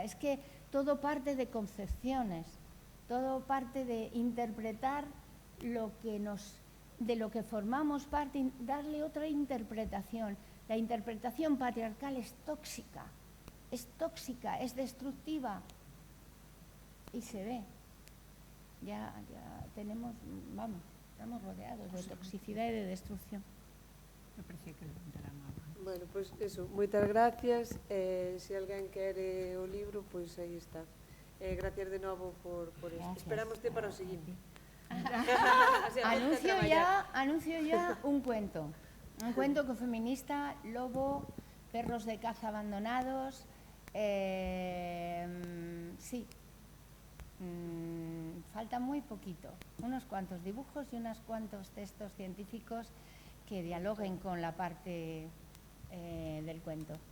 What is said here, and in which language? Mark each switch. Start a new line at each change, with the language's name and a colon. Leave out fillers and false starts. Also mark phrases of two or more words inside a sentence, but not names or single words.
Spanish: Es que todo parte de concepciones, todo parte de interpretar de lo que formamos parte, darle otra interpretación. La interpretación patriarcal es tóxica, es destructiva y se ve. Ya tenemos, estamos rodeados de toxicidad y de destrucción. Me parecía que levantaran algo.
Galician: Bueno, pois eso, moitas gracias. Se alguén quere o libro, pois aí está. Gracias de novo por isto. Gracias. Esperamos te para o seguinte.
Spanish: Anuncio ya un cuento ecofeminista, Lobo, perros de caza abandonados. Sí, falta muy poquito, unos cuantos dibujos y unos cuantos textos científicos que dialoguen con la parte del cuento.